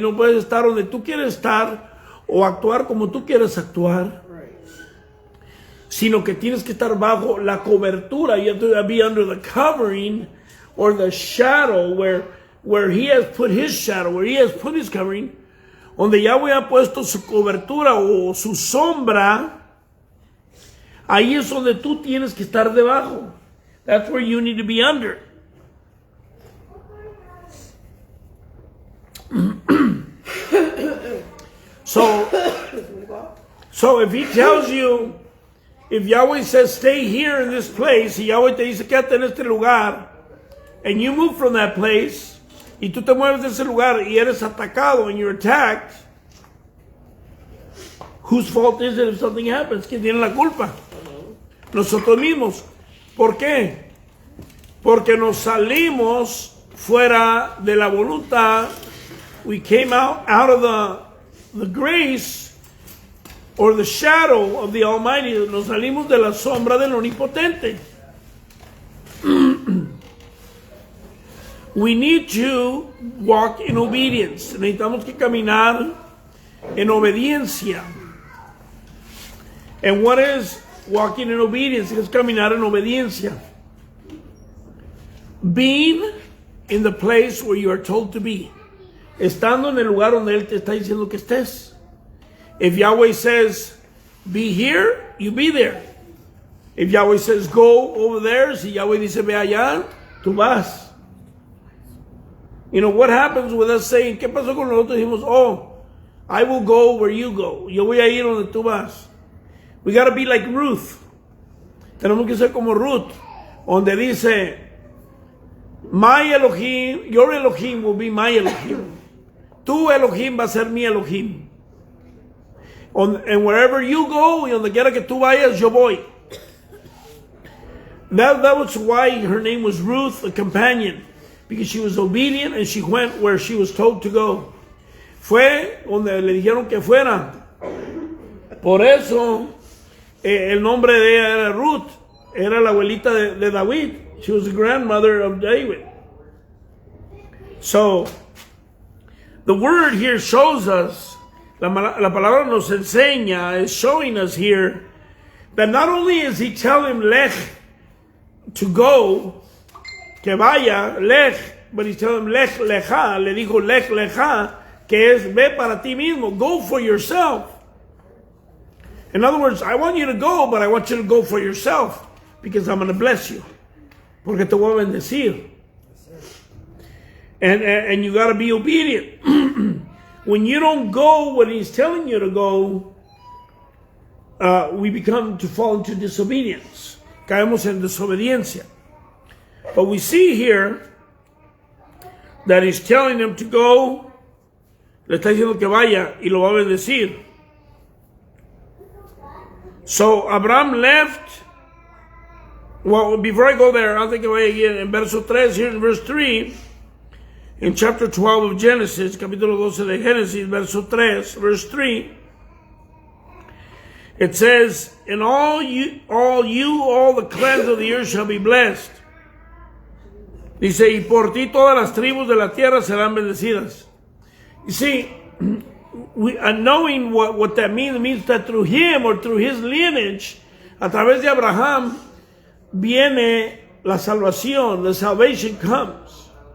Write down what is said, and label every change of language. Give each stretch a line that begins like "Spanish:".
Spanish: No puedes estar donde tú quieres estar o actuar como tú quieres actuar. Sino que tienes que estar bajo la cobertura.
English: You have to be under the covering or the shadow where he has put his shadow, where he has put his covering.
Spanish: Donde Yahweh ha puesto su cobertura o su sombra. Ahí es donde tú tienes que estar debajo.
English: That's where you need to be under. So if he tells you, if Yahweh says stay here in this place,
Spanish: y Yahweh te dice quédate en este lugar,
English: and you move from that place,
Spanish: y tú te mueves de ese lugar y eres atacado
English: and you're attacked, whose fault is it if something happens?
Spanish: ¿Quién tiene la culpa? Nosotros mismos. ¿Por qué? Porque nos salimos fuera de la voluntad.
English: We came out of the grace or the shadow of the Almighty.
Spanish: Nos salimos de la sombra del Omnipotente.
English: We need to walk in obedience.
Spanish: Necesitamos que caminar en obediencia.
English: And what is walking in obedience?
Spanish: Es caminar en obediencia.
English: Being in the place where you are told to be.
Spanish: Estando en el lugar donde Él te está diciendo que estés.
English: If Yahweh says, be here, you be there. If Yahweh says, go over there,
Spanish: si Yahweh dice, ve allá, tú vas.
English: You know, what happens with us saying,
Spanish: ¿qué pasó con nosotros? Dijimos, oh,
English: I will go where you go.
Spanish: Yo voy a ir donde tú vas.
English: We got to be like Ruth.
Spanish: Tenemos que ser como Ruth, donde dice,
English: my Elohim, your Elohim will be my Elohim.
Spanish: Tu Elohim va a ser mi Elohim.
English: And wherever you go,
Spanish: y donde quiera que tú vayas, yo voy.
English: That was why her name was Ruth, the companion, because she was obedient and she went where she was told to go.
Spanish: Fue donde le dijeron que fuera. Por eso el nombre de ella era Ruth. Era la abuelita de David.
English: She was the grandmother of David. So, the word here shows us,
Spanish: la palabra nos enseña,
English: is showing us here, that not only is he telling Lech to go,
Spanish: que vaya,
English: Lech, but he's telling him Lech Lecha,
Spanish: le dijo Lech Lecha, que es ve para ti mismo,
English: go for yourself. In other words, I want you to go, but I want you to go for yourself, because I'm going to bless you,
Spanish: porque te voy a bendecir.
English: And you got to be obedient. When you don't go when he's telling you to go, we become to fall into disobedience.
Spanish: Caemos en desobediencia.
English: But we see here that he's telling them to go,
Spanish: le está diciendo que vaya y lo va a bendecir.
English: So Abraham left. Well, before I go there, I think I again in verso 3, here in verse 3, in chapter 12 of Genesis,
Spanish: capítulo 12 de Génesis, verso 3,
English: verse 3, it says, "And all the clans of the earth shall be blessed."
Spanish: Dice, y por ti todas las tribus de la tierra serán bendecidas.
English: You see, knowing what that means that through him or through his lineage,
Spanish: a través de Abraham, viene la salvación,
English: the salvation comes.